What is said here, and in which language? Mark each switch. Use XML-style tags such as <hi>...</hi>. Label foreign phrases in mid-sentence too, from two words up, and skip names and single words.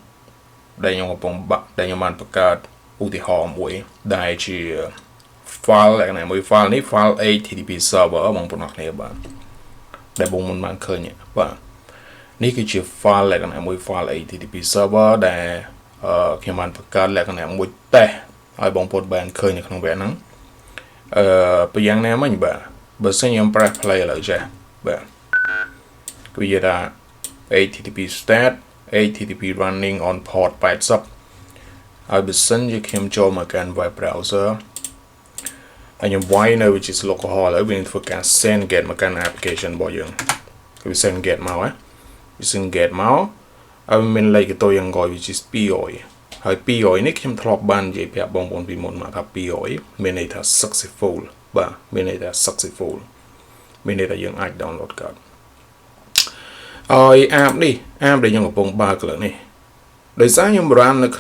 <km>បានបង្កើតឧទាហរណ៍មួយដែលជា file លក្ខណៈមួយ file នេះ file</km> <en>HTTP server</en> <km>បងប្អូនគ្នាបាទដែលបងមិនបានឃើញបាទនេះ គឺជា file លក្ខណៈមួយ file</km> <en>HTTP server</en> <km>ដែលខ្ញុំបានបង្កើតលក្ខណៈមួយតេស្តឲ្យបងប្អូនបានឃើញនៅក្នុងវគ្គហ្នឹងពីយ៉ាងណាមិញបាទបើសិនខ្ញុំ</km> <en>press play</en> <km>ឥឡូវចេះបាទគឺនិយាយថា</km> <en>HTTP stat HTTP running on port 80</en> <km>ហើយបើសិនជាខ្ញុំចូលមកកាន់</km> <en>web browser</en> <km>ហើយខ្ញុំវាយនៅ</km> <en>which is localhost</en> <km>ឥឡូវវានឹងធ្វើការ</km> <en>send get</en> <km>មកកាន់ application របស់យើងគឺ</km> <en>send get</en> <km>មកហើយ មានលេខកន្ទុយអង្គុយ</km> <en>which is 200</en> <km>ហើយ200នេះខ្ញុំធ្លាប់បាននិយាយប្រាប់បងប្អូនពីមុនមកថា200មានន័យថា successful បាទមានន័យថា successful មានន័យថាយើងអាច download កើតហើយ app ដែលខ្ញុំកំពុងបើកលើនេះដោយសារខ្ញុំ run នៅ</km>